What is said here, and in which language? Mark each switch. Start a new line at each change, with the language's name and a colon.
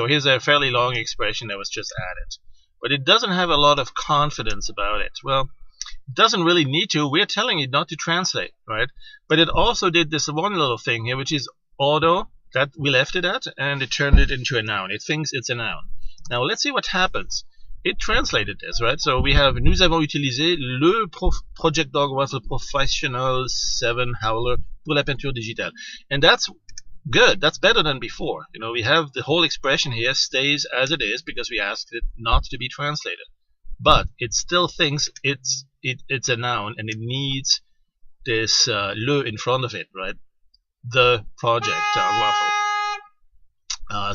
English: So here's a fairly long expression that was just added, but it doesn't have a lot of confidence about it. Well, it doesn't really need to. We're telling it not to translate, right? But it also did this one little thing here, which is auto, that we left it at, and it turned it into a noun. It thinks it's a noun. Now let's see what happens. It translated this, right? So we have
French: nous avons utilisé le Project Dog Waffle Professional 7 Howler pour la peinture digitale.
English: And that's good. That's better than before. You know, we have the whole expression here stays as it is because we asked it not to be translated. But it still thinks it's a noun, and it needs this le in front of it, right? The Project Dog Waffle.